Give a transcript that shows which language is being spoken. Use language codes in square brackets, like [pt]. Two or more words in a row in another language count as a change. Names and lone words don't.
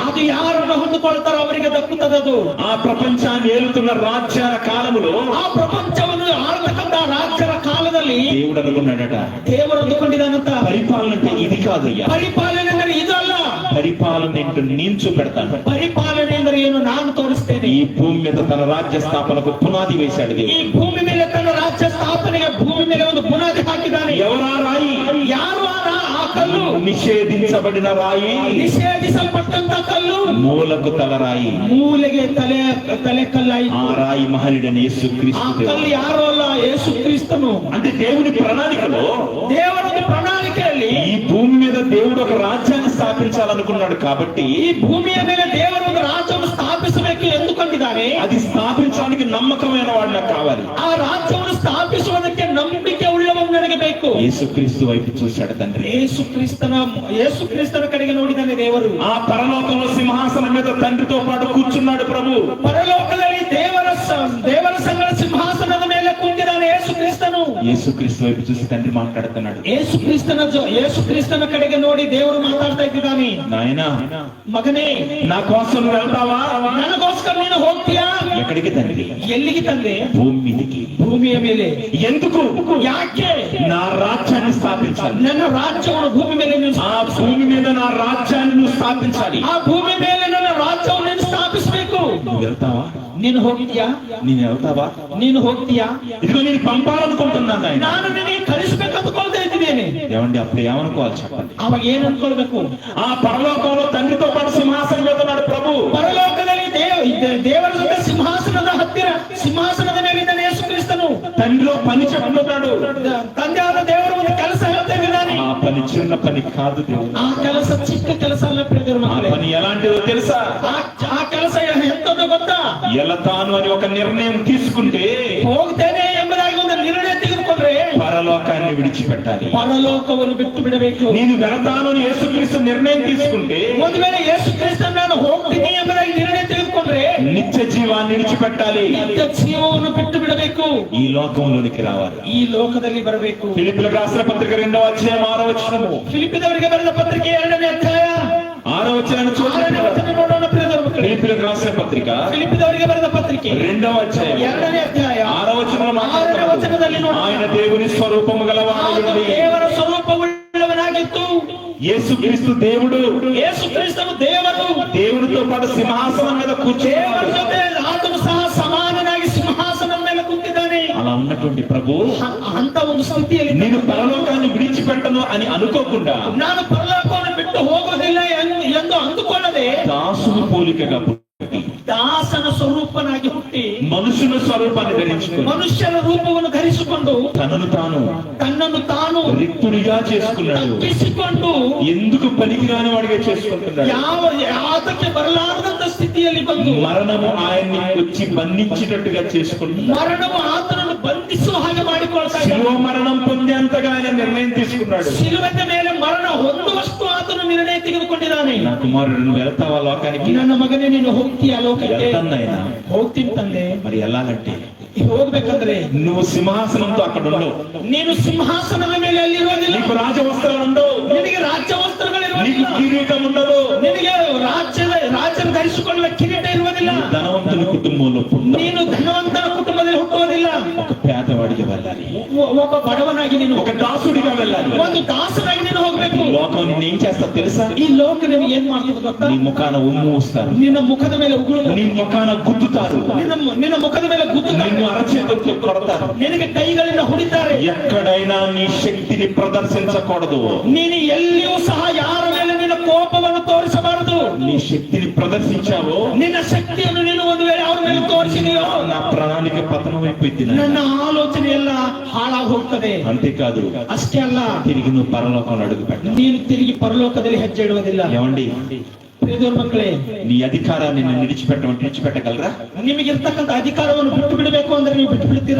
[kn] ಅದು ಯಾರನ್ನು ಹೊಂದಿಕೊಳ್ತಾರೋ ಅವರಿಗೆ ದಕ್ಕುತ್ತದದು. [te] ఆ ప్రపంచాన్ని ఏలుతున్న రాజ్యాల కాలములో [kn] ಆ ಪ್ರಪಂಚವನ್ನು ಆಳತಕ್ಕಂತ ರಾಜ್ಯರ ಕಾಲದಲ್ಲಿ [te] దేవుడు అనుకున్నాడట, [kn] ದೇವರು ಅಂದುಕೊಂಡಿದ್ದಾನಂತ. [te] పరిపాలన అంటే ఇది కాదయ్యా, [kn] ಪರಿಪಾಲನೆ ಅಂದರೆ ಇದಲ್ಲ. [te] పరిపాలన ఏంటో నేను చూపెడతాను. [kn] ಪರಿಪಾಲನೆ ಅಂದರೆ ಏನು ನಾನು ತೋರಿಸ್ತೇನೆ. [te] ఈ భూమి మీద తన రాజ్య స్థాపనకు పునాది వేశాడు [kn] ಈ [te] దేవుడు. [kn] ಭೂಮಿ ಮೇಲೆ ತನ್ನ ರಾಜ್ಯ ಸ್ಥಾಪನೆಗೆ ಭೂಮಿ ಮೇಲೆ ಒಂದು ಬುನಾದಿ ಹಾಕಿದ್ದಾನೆ. [te] ఎవరా రాయి? [kn] ಯಾರು ಆ ಕಲ್ಲು? [te] నిషేధించబడిన రాయి, [kn] ನಿಷೇಧಿಸಲ್ಪಟ್ಟಂತ ಕಲ್ಲು [te] మూలకు తల రాయి. [kn] ಮೂಲೆಗೆ ತಲೆ ಕಲ್ಲಾಯಿತು. [te] ఆ రాయి మహనీయుడైన యేసుక్రీస్తు [kn] ಆ [te] దేవుడు. [kn] ಕಲ್ಲು ಯಾರು ಅಲ್ಲ, ಯೇಸು ಕ್ರಿಸ್ತನು. [te] అంటే దేవుని ప్రణాళికలో [kn] ದೇವರ ಒಂದು ಪ್ರಣಾಳಿಕೆಯಲ್ಲಿ [te] ఈ భూమి మీద దేవుడు ఒక రాజ్యాన్ని స్థాపించాలనుకున్నాడు కాబట్టి [kn] ಈ ಭೂಮಿಯ ಮೇಲೆ ದೇವರು ಒಂದು ರಾಜ್ಯವನ್ನು ಸ್ಥಾಪಿಸಬೇಕು ಎಂದುಕೊಂಡಿದ್ದಾನೆ. [te] అది స్థాపించడానికి నమ్మకమైన వాడు నాకు కావాలి. [kn] ಆ ರಾಜ್ಯವನ್ನು ಸ್ಥಾಪಿಸುವುದಕ್ಕೆ ನಂಬಿಕೆ ಉಳ್ಳವನು ನನಗೆ ಬೇಕು. [te] యేసుక్రీస్తు వైపు చూశాడు తండ్రి. [kn] ಯೇಸು ಕ್ರಿಸ್ತನ ಕಡೆಗೆ ನೋಡಿದ್ದಾನೆ ದೇವರು. [te] ఆ పరలోకంలో సింహాసనం మీద తండ్రితో పాటు కూర్చున్నాడు ప్రభు. [kn] ಪರಲೋಕದಲ್ಲಿ ದೇವರ ಸಂಗಡ ಸಿಂಹಾಸನದ ಮೇಲೆ ಕುಂತಿದ್ದಾನೆ ಯೇಸು ಕ್ರಿಸ್ತನು. [te] యేసుక్రీస్తు వైపు చూసి తండ్రి మాట్లాడుతున్నాడు. [kn] ಯೇಸು ಕ್ರಿಸ್ತನ ಕಡೆಗೆ ನೋಡಿ ದೇವರು ಮಾತಾಡ್ತಾ ಇದ್ದಾನೆ. [te] నాయనా, [kn] ಮಗನೇ, [te] నా కోసం నువ్వు వెళ్తావా? [kn] ನನಗೋಸ್ಕರ ನೀನು ಹೋಗ್ತೀಯಾ? [te] ఎక్కడికి తండ్రి? [kn] ಎಲ್ಲಿಗೆ ತಂದೆ? [te] భూమి మీదకి. [kn] ಭೂಮಿಯ ಮೇಲೆ. [te] ఎందుకు? [kn] ಯಾಕೆ? [te] నా రాజ్యాన్ని స్థాపించాలి. [kn] ನನ್ನ ರಾಜ್ಯವನ್ನು ಭೂಮಿ ಮೇಲೆ [te] ఆ భూమి మీద నా రాజ్యాన్ని నువ్వు స్థాపించాలి. [kn] ಆ ಭೂಮಿ ಮೇಲೆ ನನ್ನ ರಾಜ್ಯವನ್ನು ನೀನು ಸ್ಥಾಪಿಸಬೇಕು. [te] నువ్వు వెళ్తావా? [kn] ನೀನು ಹೋಗ್ತೀಯಾ? [te] నేను వెళ్తావా? [kn] ನೀನು ಹೋಗ್ತೀಯಾ? [te] ఇదిగో నేను పంపాలనుకుంటున్నాను ఆయన. [kn] ನಾನು ನಿನಗೆ ಕಳಿಸ್ಬೇಕಂದುಕೊಳ್ತಾ ಇದ್ದೇನೆ. [te] ఏమండి అప్పుడు ఏమనుకోవాలి చెప్పండి? [kn] ಅವಾಗ ಏನ್ ಅನ್ಕೊಳ್ಬೇಕು? [te] ఆ పరలోకంలో తండ్రితో పాటు సింహాసనం మీద ఉన్నాడు ప్రభు. [kn] ಪರಲೋಕದಲ್ಲಿ ದೇವರ ಜೊತೆ ಸಿಂಹಾಸನದ ಹತ್ತಿರ ಸಿಂಹಾಸನದ ಮೇಲಿದ್ದಾನೆ ಯೇಸು ಕ್ರಿಸ್ತನು. [te] తండ్రిలో పని చెప్తున్నాడు. [kn] ತಂದೆಯಾದ ದೇವರು ಒಂದು ಕೆಲಸ ಹೇಳ್ತಾ ಇದ್ದಾನೆ. [te] ఆ పని చిన్న పని కాదు దేవుడు. [kn] ಆ ಕೆಲಸ ಚಿಕ್ಕ ಕೆಲಸ ಅಲ್ಲ ಪ್ರಿಯರ [te] ఆ [kn] ಮಕ್ಕಳೇ. [te] పని ఎలాంటిదో తెలుసా? [kn] ಆ ಕೆಲಸ ಎಂತದ್ದು ಗೊತ್ತಾ? [te] ఎలతాను అని ఒక నిర్ణయం తీసుకుంటే [kn] ಹೋಗ್ತೇನೆ ಎಂಬುದಾಗಿ ಒಂದು ನಿರ್ಣಯ ತೆಗೆದುಕೊಂಡ್ರೆ [te] పరలోకాన్ని విడిచిపెట్టాలి. [kn] ಪರಲೋಕವನ್ನು ಬಿಟ್ಟು ಬಿಡಬೇಕು. [te] నేను వెళతాను అని యేసుక్రీస్తు నిర్ణయం తీసుకుంటే [kn] ಒಂದು ವೇಳೆ ಯೇಸು ಕ್ರಿಸ್ತನು ನಾನು ಹೋಗ್ತೀನಿ ಎಂಬುದಾಗಿ ನಿರ್ಣಯ ತೆಗೆದುಕೊಂಡ್ರೆ [te] నిత్య జీవాన్ని విడిచిపెట్టాలి. [kn] ನಿತ್ಯ ಜೀವವನ್ನು ಬಿಟ್ಟು ಬಿಡಬೇಕು. [te] ఈ లోకంలోనికి రావాలి. [kn] ಈ ಲೋಕದಲ್ಲಿ ಬರಬೇಕು. [te] ఫిలిప్పీయులకు రాసిన పత్రిక 2వ అధ్యాయం 6వ వచనము. [kn] ಫಿಲಿಪ್ಪಿದವರಿಗೆ ಬರೆದ ಪತ್ರಿಕೆ 2ನೇ ಅಧ್ಯಾಯ [te] 6వ వచనాన్ని [kn] 6ನೇ [te] చూడండి. [kn] ವಚನ ನೋಡೋಣ ಪ್ರಿಯರ ಮಕ್ಕಳೇ. [te] ఫిలిప్పీయులకు రాసిన పత్రిక [kn] ಫಿಲಿಪ್ಪಿದವರಿಗೆ ಬರೆದ ಪತ್ರಿಕೆ [te] 2వ అధ్యాయం [kn] 2ನೇ ಅಧ್ಯಾಯ [te] 6వ వచనంలో [kn] 6ನೇ ವಚನದಲ್ಲಿ ನೋಡೋಣ. [te] ఆయన దేవుని స్వరూపము గలవాడు. [kn] ದೇವರ ಸ್ವರೂಪವುಳ್ಳವನಾಗಿತ್ತು. [te] యేసుక్రీస్తు దేవుడు. [kn] ಯೇಸು ಕ್ರಿಸ್ತನು ದೇವರು. [te] దేవునితో పాటు సింహాసనం మీద [kn] ದೇವರ [te] కూర్చున్నాడు. [kn] ಜೊತೆ ಆತನು ಸಹ ಸಮಾನನಾಗಿ ಸಿಂಹಾಸನದ ಮೇಲೆ ಕುಂತಿದ್ದಾನೆ. [te] అలా ఉన్నటువంటి ప్రభు [kn] ಅಂತ ಒಂದು ಸ್ಥಿತಿಯಲ್ಲಿ [te] నేను పరలోకాన్ని విడిచిపెట్టను అని అనుకోకుండా [kn] ನಾನು ಪರಲೋಕವನ್ನು ಬಿಟ್ಟು ಹೋಗೋದಿಲ್ಲ ಎಂದು ಅಂದುಕೊಳ್ಳದೆ [te] దాసుని పోలికగా పుట్టి [kn] ದಾಸನ ಸ್ವರೂಪನಾಗಿ ಹುಟ್ಟಿ [te] మనుషుల స్వరూపాన్ని ధరించుకుని [kn] ಮನುಷ್ಯನ ರೂಪವನ್ನು ಧರಿಸಿಕೊಂಡು ತನ್ನನ್ನು ತಾನು [te] రిక్తుడిగా చేసుకున్నాడు. [kn] ತಪ್ಪಿಸಿಕೊಂಡು [te] ఎందుకు పనికిరాని వాడిగా చేసుకుంటున్నాడు. [kn] ಯಾತಕ್ಕೆ ಬರಲಾರದಂತ ಸ್ಥಿತಿಯಲ್ಲಿ ಬಂದು [te] మరణము ఆయన్ని వచ్చి బంధించేటట్టుగా చేసుకుంటున్నాడు. [kn] ಮರಣವು ಆತನನ್ನು ಬಂಧಿಸುವ ಹಾಗೆ ಮಾಡಿಕೊಳ್ತಾ [te] శిలువ మరణం పొందేంతగా ఆయన నిర్ణయం తీసుకున్నాడు. [kn] ಶಿಲುಬೆಯ ಮೇಲೆ ಮರಣ ಹೊಂದುವಷ್ಟು ಆತನು ನಿರ್ಣಯ ತೆಗೆದುಕೊಂಡಿದ್ದಾನೆ. [te] నా కుమారుడు నువ్వు వెళ్తావా లోకానికి? [kn] ನನ್ನ ಮಗನೇ ನೀನು ಹೋಗ್ತೀಯ ಲೋಕಕ್ಕೆ? [te] వెళ్తానైనా. [kn] ಹೋಗ್ತೀನಿ ತಂದೆ. [te] మరి ఎలాగంటే [kn] ಹೋಗ್ಬೇಕಂದ್ರೆ [te] నువ్వు సింహాసనంతో అక్కడ ఉండవు. [kn] ನೀನು ಸಿಂಹಾಸನದ ಮೇಲೆ ಅಲ್ಲಿರೋದಿಲ್ಲ. [te] నీకు రాజవస్త్రాలు ఉండవు. [kn] ನಿನಗೆ ರಾಜ್ಯ ವಸ್ತ್ರಗಳಿರುವುದಿಲ್ಲ. [te] నీకు కిరీటం ఉండదు. [kn] ನಿನಗೆ ರಾಜ್ಯದ ಧರಿಸಿಕೊಳ್ಳುವ ಕಿರೀಟ ಇರುವುದಿಲ್ಲ. [te] ధనవంతుని కుటుంబంలో పుట్టావు. [kn] ನೀನು ಧನವಂತನ ಕುಟುಂಬದಲ್ಲಿ ಹುಟ್ಟುವುದಿಲ್ಲ. [te] ఒక పేదవాడిగా వెళ్ళాలి. [kn] ಒಬ್ಬ ಬಡವನಾಗಿ ನೀನು [te] ఒక దాసుడిగా వెళ్ళాలి. [kn] ಒಂದು ದಾಸನಾಗಿ ನೀನು ಹೋಗ್ಬೇಕು. [te] లోకం నిన్ను ఏం చేస్తా తెలుసా? [kn] ಈ ಲೋಕ ನಿನಗೆ ಏನ್ ಮಾಡ್ತದೆ ಗೊತ್ತಾ? [te] నీ ముఖాన ఉమ్ము వస్తారు. [kn] ನಿನ್ನ ಮುಖದ ಮೇಲೆ ಉಗುಳು. [te] నీ ముఖాన గుద్దుతారు. [kn] ನಿನ್ನ ಮುಖದ ಮೇಲೆ ಗುದ್ದುತ್ತಾರೆ. [te] నిన్ను అరచేతులతో కొడతారు. [kn] ನಿನಗೆ ಕೈಗಳಿಂದ ಹೊಡಿತಾರೆ. [te] ఎక్కడైనా నీ శక్తిని ప్రదర్శించకూడదు. [kn] ನೀನು ಎಲ್ಲಿಯೂ ಸಹ ಯಾರ ಮೇಲೆ ನಿನ್ನ ಕೋಪವನ್ನು ತೋರಿಸಬಾರದು. [te] నీ శక్తిని ప్రదర్శించావో [kn] ನಿನ್ನ ಶಕ್ತಿಯನ್ನು ನೀನು ಒಂದು ವೇಳೆ ಅವರ ಮೇಲೆ ತೋರಿಸಿದೆಯೋ [te] నా ప్రణాళిక పతనం అయిపోయింది [kn] ನನ್ನ ಆಲೋಚನೆ ಎಲ್ಲ ಹಾಳಾಗಿ ಹೋಗ್ತದೆ. [te] అంతేకాదు [kn] ಅಷ್ಟೇ ಅಲ್ಲ, [te] తిరిగి నువ్వు పరలోకంలో అడుగు పెట్ట. [kn] ನೀನು ತಿರುಗಿ ಪರಲೋಕದಲ್ಲಿ ಹೆಜ್ಜೆ ಇಡುವುದಿಲ್ಲ. [te] ఏమండి [kn] ಪ್ರಿಯದವರ ಮಕ್ಕಳೇ, [te] నీ అధికారాన్ని నేను విడిచిపెట్టగలరా? [kn] ನಿಮಗಿರ್ತಕ್ಕಂಥ ಅಧಿಕಾರವನ್ನು ಬಿಟ್ಟು ಬಿಡಬೇಕು ಅಂದ್ರೆ ನೀವು ಬಿಟ್ಟು ಬಿಡ್ತೀರಾ?